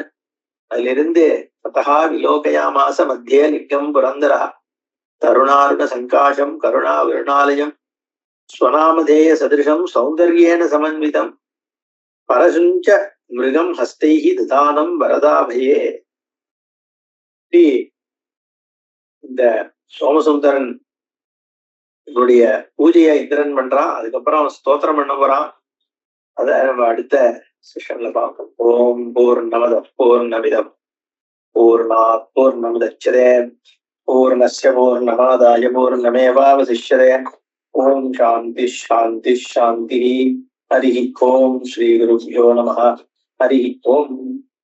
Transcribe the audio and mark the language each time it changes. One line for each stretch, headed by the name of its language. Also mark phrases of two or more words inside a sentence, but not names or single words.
Tamil: அதுல இருந்து
Sanskrit: तदा विलोकयामास मध्ये लिङ्गम् पुरन्दरः तरुणारुण सङ्काशम् करुणा वरुणालयम् स्वनामधेय सदृशम् सौन्दर्येण समन्वितम् परशुं च मृगम् हस्तैः दधानम् वरदाभये.
Tamil: இந்த சோமசுந்தரன் என்னுடைய பூஜையை இந்திரன் பண்றான். அதுக்கப்புறம் அவன் ஸ்தோத்திரம் பண்ண போறான். அத நம்ம அடுத்த செஷன்ல பார்ப்போம்.
Sanskrit: ओम् पूर्णमदः पूर्णमिदम् पूर्णात् पूर्णमुदच्यते पूर्णस्य पूर्णमादाय पूर्णमेवावशिष्यते. ओम् शान्ति शान्ति शान्ति. हरि ओम् श्री गुरुभ्यो नमः. हरि ओम्.